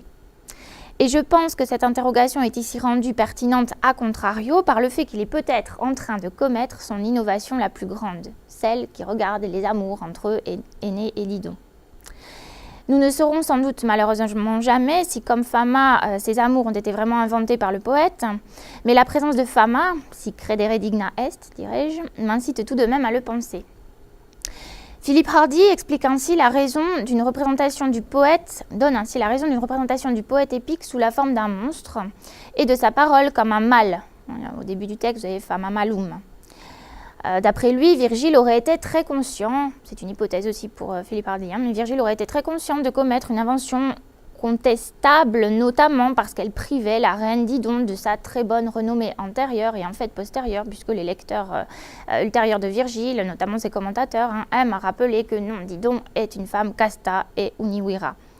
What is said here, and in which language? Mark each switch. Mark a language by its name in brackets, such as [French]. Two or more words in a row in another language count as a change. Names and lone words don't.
[French] Et je pense que cette interrogation est ici rendue pertinente à contrario par le fait qu'il est peut-être en train de commettre son innovation la plus grande, celle qui regarde les amours entre Énée et Didon. Nous ne saurons sans doute malheureusement jamais si, comme Fama, ces amours ont été vraiment inventés par le poète, mais la présence de Fama, [Latin] si credere digna est, [French] dirais-je, m'incite tout de même à le penser. Philippe Hardy explique ainsi la raison d'une représentation du poète, donne ainsi la raison d'une représentation du poète épique sous la forme d'un monstre et de sa parole comme un mâle. Au début du texte, vous avez [Latin] Fama malum. [French] D'après lui, Virgile aurait été très conscient, c'est une hypothèse aussi pour Philippe Hardy, mais Virgile aurait été très conscient de commettre une invention contestable, notamment parce qu'elle privait la reine Didon de sa très bonne renommée antérieure et en fait postérieure, puisque les lecteurs ultérieurs de Virgile, notamment ses commentateurs, aiment à rappeler que non, Didon est une femme [Latin] casta et uniwira.